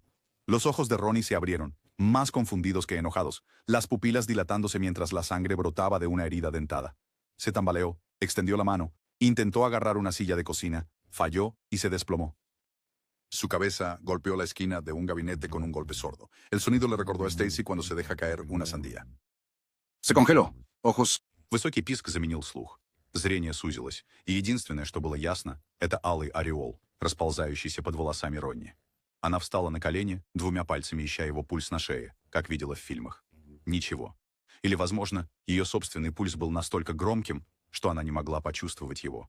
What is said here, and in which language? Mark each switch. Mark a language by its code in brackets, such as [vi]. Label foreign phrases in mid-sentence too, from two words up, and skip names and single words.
[es] Los ojos de Ronnie se abrieron, más confundidos que enojados, las pupilas dilatándose mientras la sangre brotaba de una herida dentada. Se tambaleó, extendió la mano, intentó agarrar una silla de cocina, falló y se desplomó. Su cabeza golpeó la esquina de un gabinete con un golpe sordo. El sonido le recordó a Stacy cuando se deja caer una sandía. Se congeló. Ojos. [ru] Высокий писк заменил слух. Зрение сузилось, и единственное, что было ясно, это алый ореол, расползающийся под волосами Ронни. Она встала на колени, 2 пальцами ища его пульс на шее, как видела в фильмах. Ничего. Или, возможно, ее собственный пульс был настолько громким, что она не могла почувствовать его.